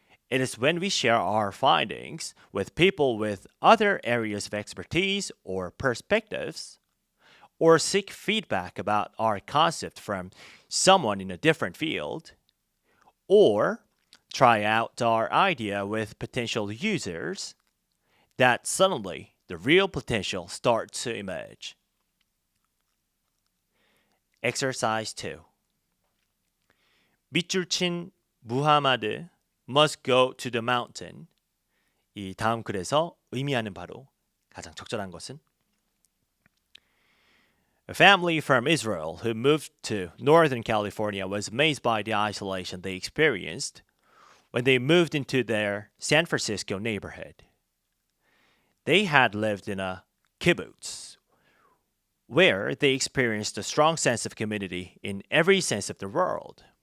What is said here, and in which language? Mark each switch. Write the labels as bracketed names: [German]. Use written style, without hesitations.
[English] It is when we share our findings with people with other areas of expertise or perspectives, or seek feedback about our concept from someone in a different field, or try out our idea with potential users, that suddenly the real potential starts to emerge. Exercise 2. [Korean] 밑줄 친 [English] 무하마드 must go to the mountain. [Korean] 이 다음 글에서 의미하는 바로 가장 적절한 것은? [English] A family from Israel who moved to Northern California was amazed by the isolation they experienced when they moved into their San Francisco neighborhood. They had lived in a kibbutz, where they experienced a strong sense of community in every sense of the word.